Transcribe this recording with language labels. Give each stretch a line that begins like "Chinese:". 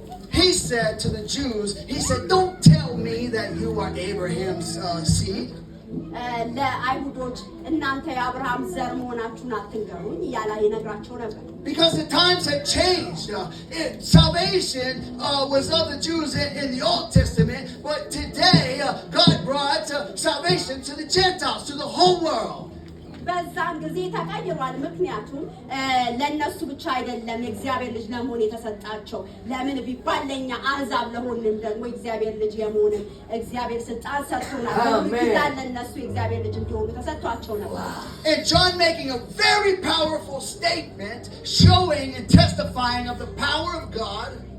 English: he said to the Jews, he said, "Don't tell me that you are Abraham's seed."
Amharic: ለአይሁዶች እናንተ የአብርሃም ዘር መሆናችሁን አትንገሩኝ እያለ ይነግራቸው ነበር።
English: Because the times had changed. Salvation was of the Jews in the Old Testament, but today God brought salvation to the Gentiles, to the whole world.
Amharic: በዛን ጊዜ ተቀይሯል። ምክንያቱም ለነሱ ብቻ አይደለም የእግዚአብሔር ልጅ ለመሆን የተሰጣቸው። ለምን ቢባል ለኛ አሕዛብ ለሆንም ደግሞ የእግዚአብሔር ልጅ የመሆንን እግዚአብሔር ስልጣን ሰጥቶናል። ለነሱ የእግዚአብሔር ልጅ እንዲሆኑ ተሰጥቷቸው ነበር።
English: And John making a very powerful statement, showing and testifying of the power of God.